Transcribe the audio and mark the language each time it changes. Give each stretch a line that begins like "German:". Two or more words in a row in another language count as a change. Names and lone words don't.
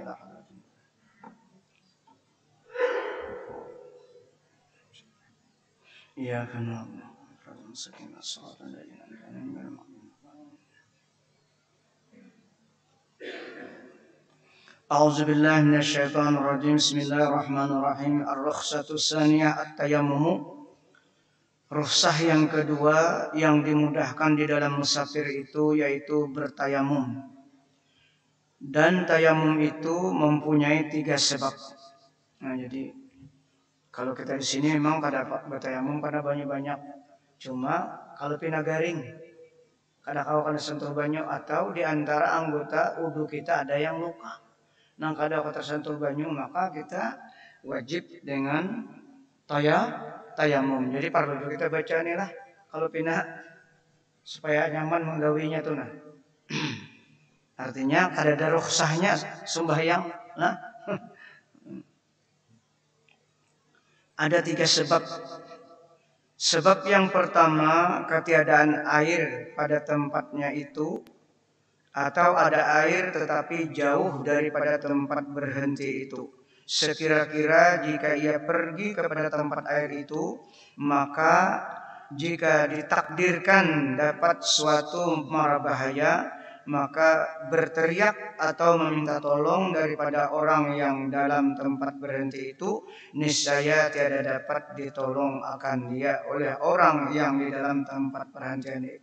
Arabic: إياك نعبد وإياك نستعين الصراط الذين أنعمت عليهم غير المغضوب عليهم. أعوذ بالله من الشيطان الرجيم. بسم الله الرحمن الرحيم. الرخصة الثانية التيمم.
Indonesian: Rukhsah yang kedua yang dimudahkan di dalam musafir itu yaitu bertayamum. Dan tayamum itu mempunyai 3 sebab. Nah, jadi kalau kita di sini memang pada bertayamum pada banyak-banyak.
Banjar: Cuma kalau pina garing, kada kau kana sentuh banyu atau di antara anggota wudu kita ada yang luka. Nang kada kau tersentuh banyu maka kita wajib dengan tayamum. Jadi perlu kita baca nih lah kalau pina supaya nyaman menggawinya tuh nah. Artinya kada ada rukhsahnya sembahyang nah.
Malay: Ada 3 sebab. Sebab yang pertama, ketiadaan air pada tempatnya itu, atau ada air tetapi jauh daripada tempat berhenti itu. Sekira-kira jika ia pergi kepada tempat air itu, maka jika ditakdirkan dapat suatu mara bahaya, maka berteriak atau meminta tolong daripada orang yang dalam tempat berhenti itu, niscaya tiada dapat ditolong akan dia oleh orang yang di dalam tempat perhentian itu.